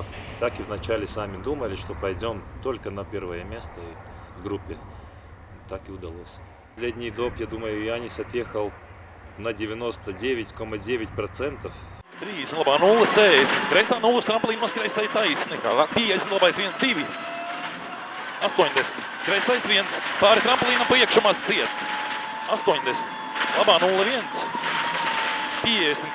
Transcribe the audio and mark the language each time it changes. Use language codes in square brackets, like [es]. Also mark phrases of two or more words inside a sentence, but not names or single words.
[ru] Так и вначале сами думали, что пойдем только на первое место в группе. Так и удалось. Последний доп, я думаю, Jānis отъехал на 99,9%. [lv] 3, labā 0, 60. Kreisā 0, trampolīna mazkreisai taisni. 50, labais 1, 2. 80. Kreisais 1. Pāri trampolīnam pa iekšu maz ciet. 80. Labā 0, 1. 50.